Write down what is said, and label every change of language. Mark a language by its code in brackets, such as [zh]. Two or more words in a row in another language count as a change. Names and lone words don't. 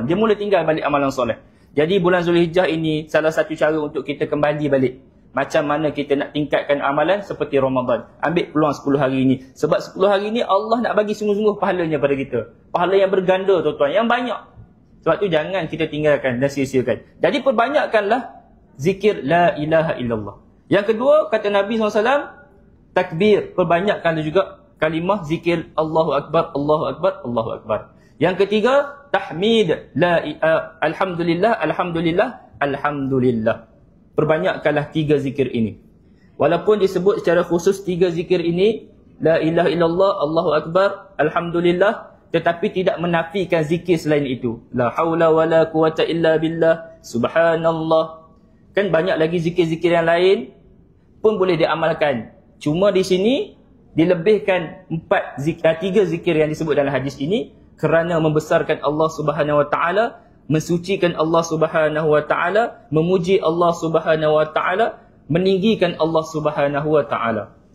[ms] Dia mula tinggal balik amalan soleh. Jadi bulan Zulhijjah ini salah satu cara untuk kita kembali balik. Macam mana kita nak tingkatkan amalan seperti Ramadan. Ambil peluang 10 hari ini. Sebab 10 hari ini Allah nak bagi sungguh-sungguh pahalanya pada kita. Pahala yang berganda tuan-tuan, yang banyak. Sebab tu jangan kita tinggalkan dan sia-siakan. Jadi perbanyakkanlah zikir [ar] لا إله إلا الله. [ms] Yang kedua, kata Nabi SAW, takbir. Perbanyakkanlah juga kalimah zikir [ar] الله أكبر الله أكبر الله أكبر. [ms] Yang ketiga, tahmid. [ar] الحمد لله الحمد لله الحمد لله. [ms] Perbanyakkanlah 3 zikir ini. Walaupun disebut secara khusus 3 zikir ini, [ar] لا إله إلا الله الله أكبر الحمد لله, [ms] tetapi tidak menafikan zikir selain itu. [ar] لا حول ولا قوة إلا بالله سبحان الله. [ms] Kan banyak lagi zikir-zikir yang lain pun boleh diamalkan. Cuma di sini dilebihkan 3 zikir yang disebut dalam hadis ini kerana membesarkan Allah [ar] سبحانه وتعالى, [ms] mensucikan Allah [ar] سبحانه وتعالى, [ms] memuji Allah [ar] سبحانه وتعالى, [ms] meninggikan Allah [ar] سبحانه وتعالى.